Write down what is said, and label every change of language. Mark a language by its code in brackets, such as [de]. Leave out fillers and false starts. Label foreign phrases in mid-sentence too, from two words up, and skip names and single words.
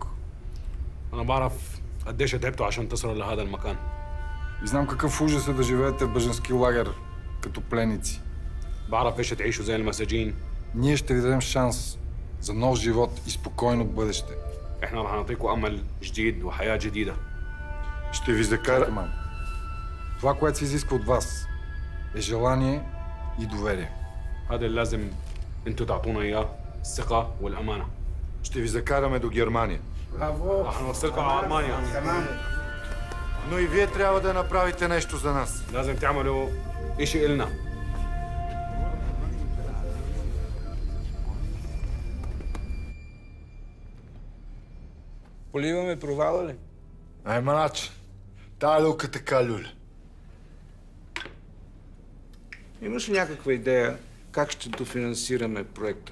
[ar] أنا بعرف قديش تعبتوا عشان تصلوا لهذا المكان. [bg] И знам какъв ужас е да живеете в бежански лагер като пленници. [ar] بعرف ايش تعيشوا زي المساجين. [bg] Ние ще ви дадем шанс за нов живот и спокойно бъдеще. [ar] احنا رح نعطيكم امل جديد وحياة جديدة. [bg] Ще ви закарам. Това, което се изисква от вас, е желание и доверие. [ar] هذا اللي لازم انتوا تعطونا اياه، الثقة والأمانة. [bg] Ще ви закараме до Германия. [ar] رح نوصلكم على ألمانيا. [bg] Но и вие трябва да направите нещо за нас. [ar] لازم تعملوا إشي إلنا. [bg] Поливаме провала ли? Ай, манач, тая люка така люля. Имаш ли някаква идея как ще дофинансираме проекта?